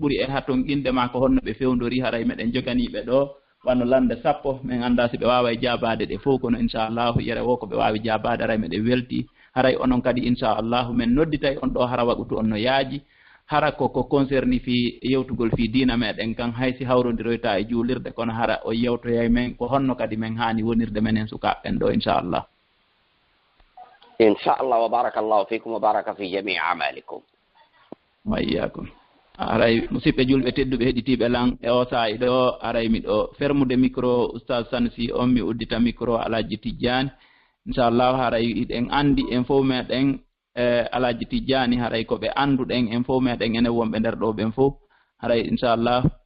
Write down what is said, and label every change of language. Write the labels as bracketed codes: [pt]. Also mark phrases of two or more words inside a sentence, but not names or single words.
[ff] ɓuri e haton inde ma ko honno ɓe fewdori haray meɗen joganiɓe ɗo wanno lande 10 min anda si ɓe wawa jabade ɗe fof kono inchallahu yere wo ko ɓe wawi jabade haray meɗen welti haray onon kadi inchallahu min nodditay on ɗo hara waɓutu on no yaaji hara koko concerni fi yewtugol fi diina meɗen kan haysi hawrodiroyta e juulirde kono hara o yewtoyay men ko honno kadi min hani wonirde menen sukaɓen ɗo inchallah [ar] وبارك الله فيكم وبارك في جميع أعمالكم وإياكم [ff] aray musidɓe julɓe tedduɓe heɗitiɓe lan e o saayi ɗo aray miɗo fermude micro Oustaz Sanusi on mi uddita micro Alhaji Tidiane inchallah haray iɗen andi en fof meɗen Alhaji Tidiane haray ko ɓe anduɗen en fof meɗen enen wonɓe nder ɗo ɓen fof haray inchallah